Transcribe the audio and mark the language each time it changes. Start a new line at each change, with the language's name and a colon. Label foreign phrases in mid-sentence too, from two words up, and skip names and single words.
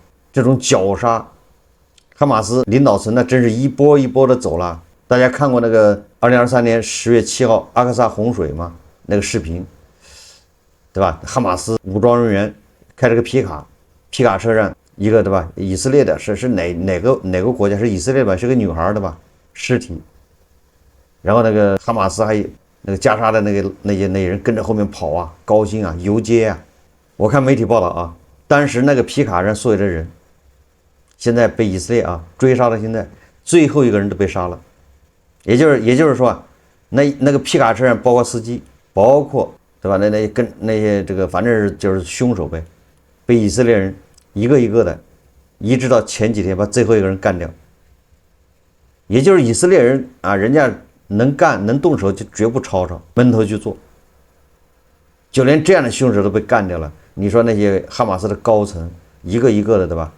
Chinese: 這種絞殺，哈馬斯領導層那真是一波一波的走了。大家看過那個2023年10月7號阿克薩洪水嗎？那個視頻，對吧？哈馬斯武裝人員開了個皮卡車上，一個對吧？以色列的是哪個國家？是以色列吧？是個女孩的吧？屍體，然後那個哈馬斯還有那個加沙的那些人跟着後面跑啊，高興啊，遊街啊。我看媒體報道啊，當時那個皮卡上所有的人，現在被以色列啊追杀到现在，最後一個人都被杀了。也就是說，那个皮卡車上包括司機，包括對吧？那些這個反正就是兇手唄，被以色列人一個一個的，一直到前幾天把最後一個人幹掉。也就是以色列人啊，人家能幹能動手就絕不吵吵，悶頭去做。就連這樣的兇手都被幹掉了，你說那些哈馬斯的高層一個一個的對吧？